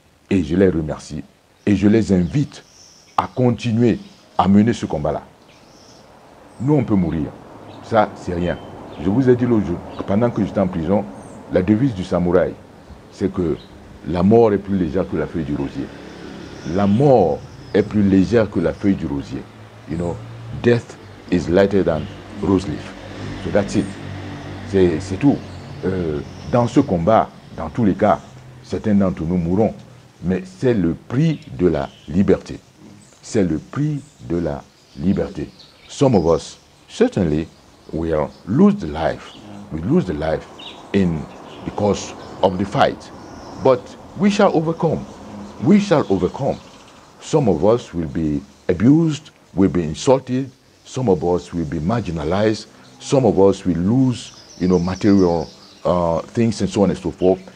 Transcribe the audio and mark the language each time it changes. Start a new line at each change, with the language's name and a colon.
French: Et je les remercie, et je les invite à continuer à mener ce combat-là. Nous, on peut mourir. Ça, c'est rien. Je vous ai dit l'autre jour, pendant que j'étais en prison, la devise du samouraï, c'est que la mort est plus légère que la feuille du rosier. La mort est plus légère que la feuille du rosier.
English: You know, death is lighter than rose leaf. So that's it.
French: C'est tout. Dans ce combat, dans tous les cas, certains d'entre nous mourront. Mais c'est le prix de la liberté. C'est le prix de la liberté.
English: Some of us certainly will lose the life. We lose the life because of the fight. But we shall overcome. We shall overcome. Some of us will be abused, will be insulted. Some of us will be marginalized. Some of us will lose, material things and so on and so forth.